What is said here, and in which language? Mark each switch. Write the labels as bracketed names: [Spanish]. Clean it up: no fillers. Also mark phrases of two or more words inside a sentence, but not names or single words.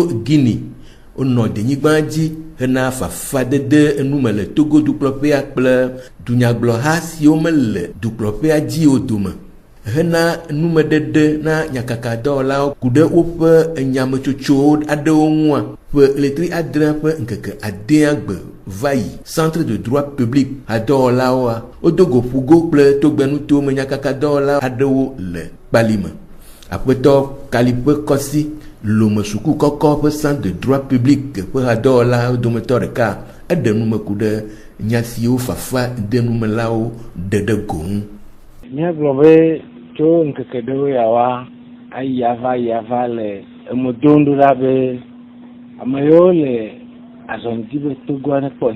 [Ewe] Guinea wonɔ denyigba dzi hena fafadede enume le Togo dukplɔƒea kple dunyagblɔha siwo mele dukplɔƒea dzi o dome hena numeɖeɖe na nyakakadɔwɔlawo ku ɖe woƒe enyametsotso aɖewo ŋua ƒe letri adre ƒe ŋkeke adea gbe va yi [French] centre de droit public [Ewe] adɔwɔlawoa wodogo ƒugo kple togbenutome nyakakadɔwɔla aɖewo le kpali me. Aƒetɔ Kaliƒe Kɔsi Lome suku kɔkɔ ƒe [French] centre de droit public [Ewe] ƒe adɔwɔla dometɔ ɖeka eɖe numeku ɖe nya siwo fafa denumelawo ɖe ɖe go ŋu. Míagblɔ be tso ŋkeke ɖewo yawoa ayi ava le emedom ɖo ɖa be ame yiwo le azɔŋdi be Togoa ne kpɔ